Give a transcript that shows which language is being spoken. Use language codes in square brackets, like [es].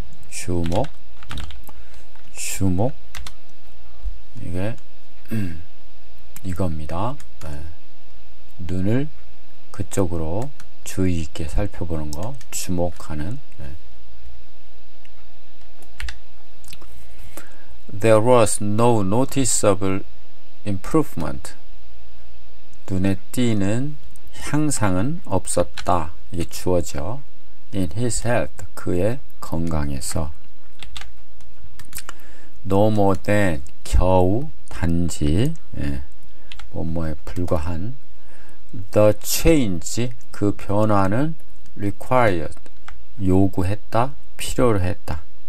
[ko] 주목, 이게 이겁니다. 네. 눈을 그쪽으로 주의 있게 살펴보는 거, 주목하는. 네. [en] There was no noticeable improvement. [ko] 눈에 띄는 향상은 없었다. 이게 주어져. [en] In his health, [ko] 그의 건강에서. [en] No more than, [ko] 겨우, 단지, 뭐뭐에 불과한. [en] The change, [ko] 그 변화는 required, 요구했다, 필요로 했다.